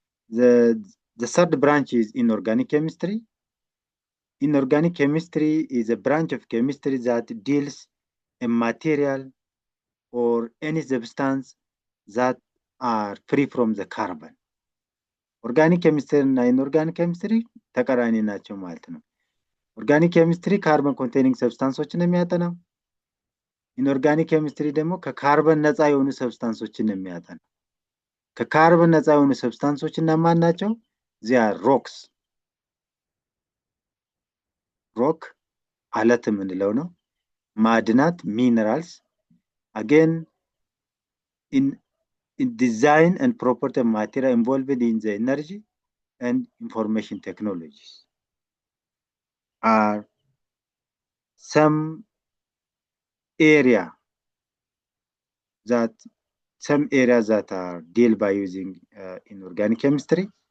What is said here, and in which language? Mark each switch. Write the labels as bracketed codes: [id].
[en] The third branch is inorganic chemistry. Inorganic chemistry is a branch of chemistry that deals a material or any substance that are free from the carbon. Organic chemistry and inorganic chemistry [am] ተቃራኒ ናቸው ማለት ነው። Organic chemistry carbon containing substances የሚያጠናው፣ inorganic chemistry ደግሞ ከካርበን ነፃ የሆኑ substances የሚያጠናው። ከካርበን ነፃ የሆኑ substances እነማን ናቸው? [en] they are rocks. [am] rock አለት የምንለው ነው። ማዕድናት minerals. [en] Again, in design and property of material involved in the energy and information technologies are some areas that are dealt by using inorganic chemistry.